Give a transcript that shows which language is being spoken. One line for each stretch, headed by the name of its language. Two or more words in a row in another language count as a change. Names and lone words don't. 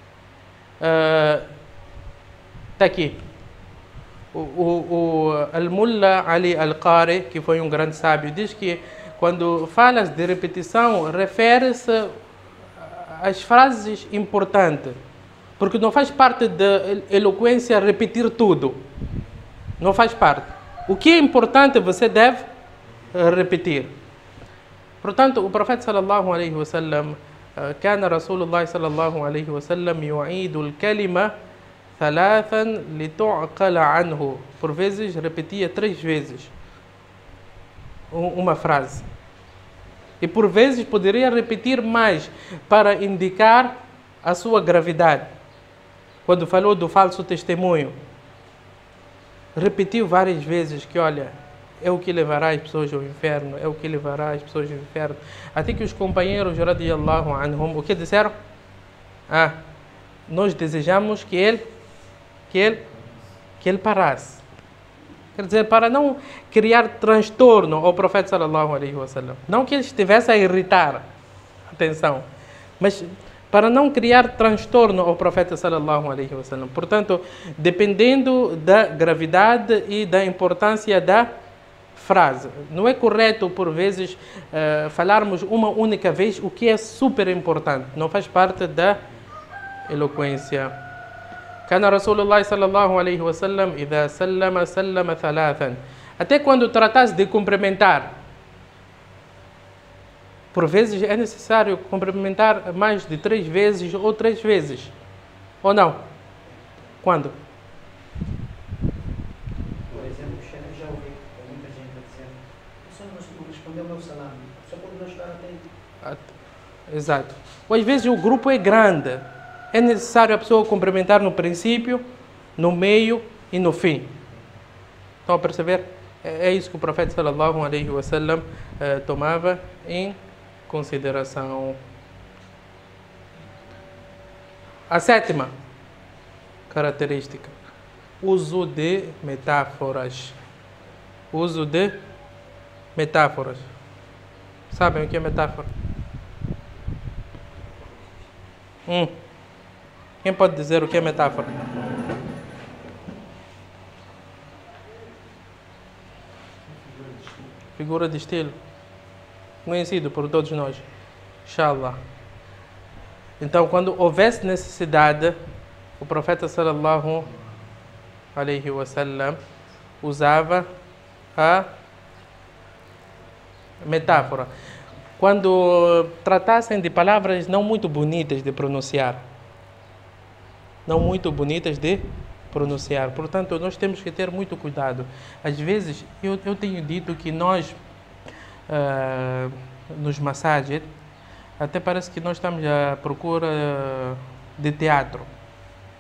Portuguese: Está aqui. O Al-Mullah Ali Al-Qari, que foi um grande sábio, diz que quando falas de repetição, refere-se às frases importantes. Porque não faz parte da eloquência repetir tudo. Não faz parte. O que é importante você deve repetir. Portanto, o profeta
Arabic: صلى الله عليه وسلم, كان رسول الله صلى الله عليه وسلم يعيد الكلمة ثلاثا لتعقل عنه.
Portuguese: Por vezes repetia 3 vezes uma frase. E por vezes poderia repetir mais para indicar a sua gravidade. Quando falou do falso testemunho, repetiu várias vezes que, olha, é o que levará as pessoas ao inferno, é o que levará as pessoas ao inferno. Até que os companheiros
Arabic: رضي الله عنهم,
Portuguese: o que disseram? Nós desejamos que ele parasse. Quer dizer, para não criar transtorno ao profeta
Arabic: صلى الله عليه وسلم.
Portuguese: Não que ele estivesse a irritar, atenção, mas para não criar transtorno ao profeta
Arabic: صلى الله عليه وسلم.
Portuguese: Portanto, dependendo da gravidade e da importância da frase. Não é correto, por vezes, falarmos uma única vez o que é super importante. Não faz parte da eloquência.
Arabic: كان رسول الله صلى الله عليه وسلم إذا سلم ثلاثا.
Portuguese: Até quando tratasse de cumprimentar, por vezes é necessário cumprimentar mais de 3 vezes ou 3 vezes. Ou não? Quando? Por exemplo, já ouvi muita gente dizendo: só não respondeu o meu salário, só pode não chegar até. Exato. Ou às vezes o grupo é grande. É necessário a pessoa cumprimentar no princípio, no meio e no fim. Estão a perceber? É isso que o profeta
Arabic: صلى الله عليه وسلم
Portuguese: tomava em consideração. A sétima característica: uso de metáforas. Uso de metáforas. Sabem o que é metáfora? Quem pode dizer o que é metáfora? Figura de estilo. Conhecido por todos nós. Inshallah. Então, quando houvesse necessidade, o profeta
Arabic: صلى الله عليه وسلم
Portuguese: usava a metáfora. Quando tratassem de palavras não muito bonitas de pronunciar. Não muito bonitas de pronunciar. Portanto, nós temos que ter muito cuidado. Às vezes, eu tenho dito que nós, nos massagens, até parece que nós estamos à procura de teatro.